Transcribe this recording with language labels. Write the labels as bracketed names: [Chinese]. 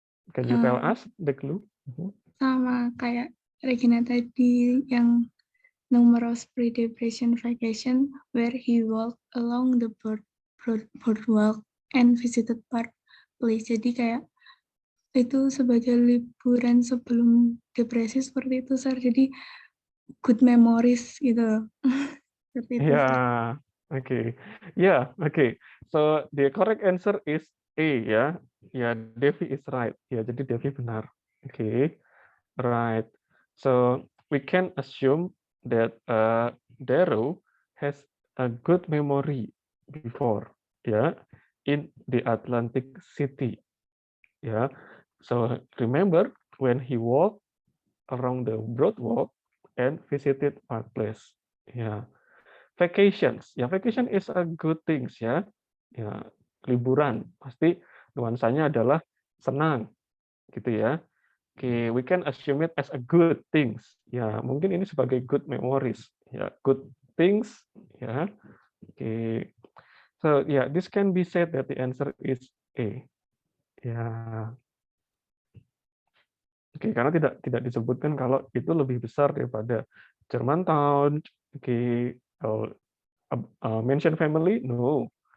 [English] Can you tell us the clue? [Indonesian] Sama kayak Regina tadi yang [English] numerous pre-depression vacation where he walked along the boardwalk and visited Park Place. [Indonesian] Jadi kayak itu sebagai liburan sebelum depresi seperti itu, Sir. Jadi [English] good memories [Indonesian] gitu. Seperti itu. [English] Yeah, okay. Yeah, okay. So the correct answer is A ya. Ya, Devi is right. [Indonesian] Ya, jadi Devi benar. [English] Okay. Right. So we can assume that Daryl has a good memory before, yeah, in the Atlantic City. Yeah. So remember when he walked around the Broadwalk and visited Park Place. Yeah. Vacations. Ya, vacation is a good things ya. [Indonesian] Ya, liburan pasti nuansanya adalah senang gitu ya. [English] Oke, we can assume it as a good things. [Indonesian] Ya, mungkin ini sebagai [English] good memories. Ya, good things ya. Oke. So, yeah, this can be said that the answer is A. Ya. [Indonesian] Oke, karena tidak disebutkan kalau itu lebih besar daripada Germantown. [English] Oke, mention family? No.